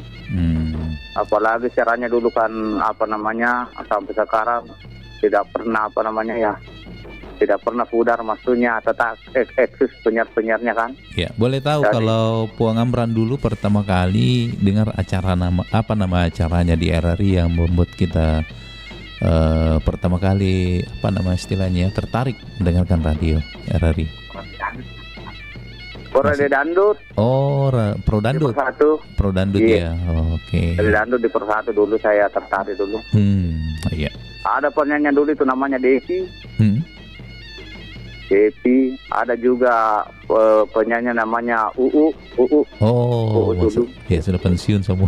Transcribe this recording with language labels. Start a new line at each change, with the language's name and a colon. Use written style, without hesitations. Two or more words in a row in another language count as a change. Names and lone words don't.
Indonesian: Apalagi siarannya dulu kan sampai sekarang tidak pernah tidak pernah pudar, maksudnya tetap eksis penyiar-penyiarnya kan. Ya, boleh tahu jadi, kalau Puang Amran dulu pertama kali dengar acara nama acaranya di RRI yang membuat kita pertama kali istilahnya tertarik mendengarkan radio RRI. Radio Dandut. Oh, Pro Dandut. Pro Dandut ya. Oke. Radio Dandut di Pro 1 dulu saya tertarik dulu. Iya. Ada penyanyi dulu itu namanya Desi. Depi, ada juga penyanyi namanya UU. Oh, dulu. Ya sudah pensiun semua.